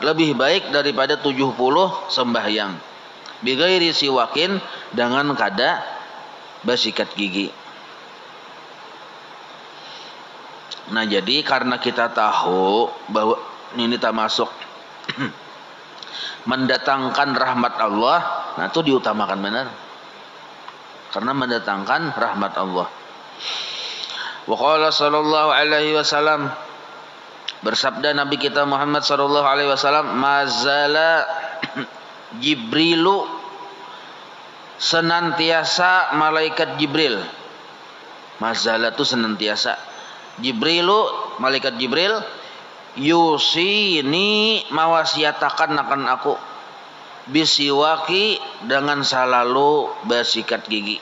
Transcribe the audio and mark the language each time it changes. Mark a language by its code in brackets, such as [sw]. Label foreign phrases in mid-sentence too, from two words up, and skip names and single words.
[bjn] Lebih baik daripada 70 sembahyang. [ar] بغير سواك, [bjn] dengan kada bersikat gigi. Nah, jadi karena kita tahu bahwa ini termasuk mendatangkan rahmat Allah, nah itu diutamakan benar. Karena mendatangkan rahmat Allah. [ar] وقال صلى الله عليه وسلم, [bjn] bersabda Nabi kita Muhammad [ar] صلى الله عليه وسلم, ما زال جبريل, [bjn] senantiasa malaikat Jibril. Mazala itu senantiasa. Jibrilu, malaikat Jibril, yusini, mawasiatakan akan aku, bisiwaki, dengan selalu bersikat gigi.